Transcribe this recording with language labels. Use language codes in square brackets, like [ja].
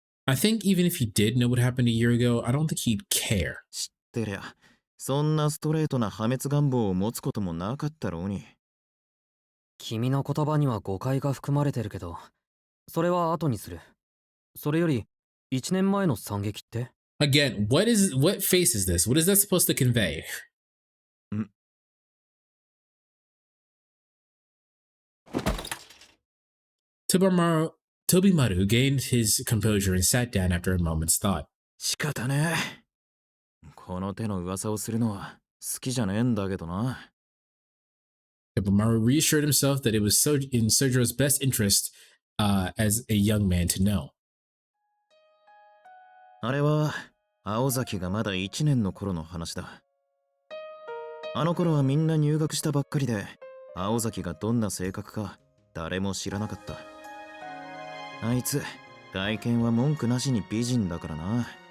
[en] I think even if he did know what happened a year ago, I don't think he'd care. [ja] 知ってりゃ、そんなストレートな破滅願望を持つこともなかったろうに。君の言葉には誤解が含まれてるけど、それは後にする。それより、1年前の惨劇って？ [en] Again, what face is this? What is that supposed to convey? Tobimaru gained his composure and sat down after a moment's thought. [ja] 仕方ねえ。この手の噂をするのは好きじゃねえんだけどな。 [en] Tobimaru reassured himself that it was in Sojiro's best interest as a young man to know. [ja] あれは青崎がまだ1年の頃の話だ。あの頃はみんな入学したばっかりで、青崎がどんな性格か誰も知らなかった。あいつ、外見は文句なしに美人だからな。